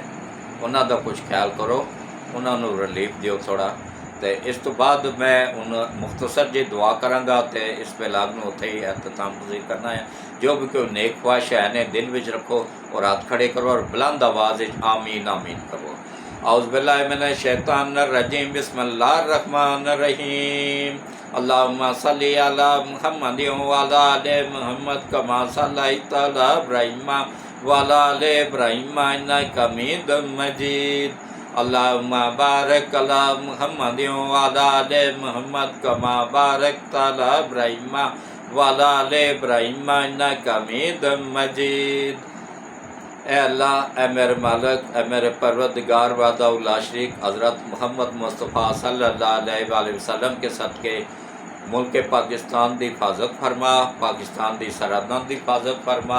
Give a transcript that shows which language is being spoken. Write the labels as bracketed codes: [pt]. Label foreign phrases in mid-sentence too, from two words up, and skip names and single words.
[pa] ਉਹਨਾਂ ਦਾ ਕੁਝ ਖਿਆਲ ਕਰੋ, ਉਹਨਾਂ ਨੂੰ ਰਿਲੀਫ ਦਿਓ ਥੋੜ੍ਹਾ. ਅਤੇ ਇਸ ਤੋਂ ਬਾਅਦ ਮੈਂ ਹੁਣ ਮੁਖਤਸਰ ਜੀ ਦੁਆ ਕਰਾਂਗਾ ਅਤੇ ਇਸ ਵਿਲਾਗ ਨੂੰ ਉੱਥੇ ਹੀ ਇਖਤਤਾਮ ਪਜ਼ੀਰ ਕਰਨਾ ਹੈ. ਜੋ ਵੀ ਕੋਈ ਨੇਕ ਖਵਾਹਿਸ਼ ਹੈ ਨੇ ਦਿਲ ਵਿੱਚ ਰੱਖੋ ਔਰ ਹੱਥ ਖੜੇ ਕਰੋ ਔਰ ਬੁਲੰਦ ਆਵਾਜ਼ ਵਿੱਚ ਆਮੀਨ ਆਮੀਨ ਕਰੋ. [ar] أعوذ بالله من الشيطان الرجيم بسم الله الرحمن الرحيم. اللهم صل على محمد وعلى آل محمد كما صليت على إبراهيم وعلى آل إبراهيم إنك حميد مجيد. اللهم بارك على محمد وعلى آل محمد كما باركت على إبراهيم وعلى آل إبراهيم إنك حميد مجيد. [pa] اے اللہ، اے میرے مالک، اے میرے پروردگار [ar] وحدہ لا شریک، [pa] حضرت محمد مصطفیٰ [ar] صلی اللہ علیہ وآلہ وسلم [pa] کے صدقے ملک پاکستان دی حفاظت فرما، پاکستان دی سرحداں دی حفاظت فرما.